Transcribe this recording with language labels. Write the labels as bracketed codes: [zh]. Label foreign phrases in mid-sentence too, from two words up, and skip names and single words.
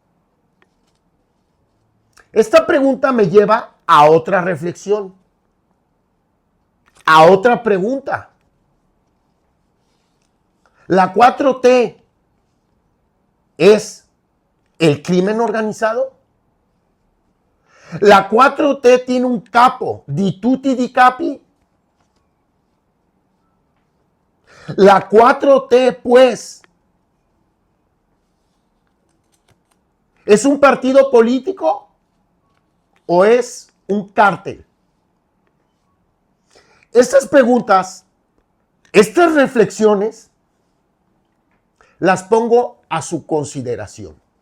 [es] Esta pregunta me lleva a otra reflexión, a otra pregunta. ¿La 4T es el crimen organizado? ¿La 4T tiene un [it] capo di tutti di capi? [es] ¿La 4T, pues, es un partido político o es un cártel? Estas preguntas, estas reflexiones, las pongo a su consideración.